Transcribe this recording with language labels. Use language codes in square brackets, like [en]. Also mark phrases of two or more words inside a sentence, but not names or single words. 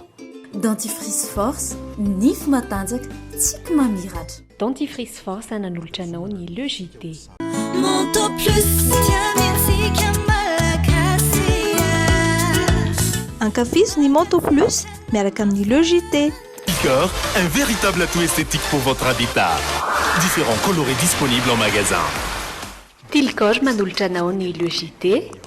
[fr] Dentifrice force, [mg] nify matanjaka, tsika mamiratra. [fr] Dentifrice force [mg] ananolotra anao ny Le JT. Monto plus Ankafizy ny Monto Plus miaraka amin'ny Le JT. [fr] Picor, un véritable atout esthétique pour votre habitat. Différents colorés disponibles en magasin. [mg] Tilcor manolotra anao ny Le JT.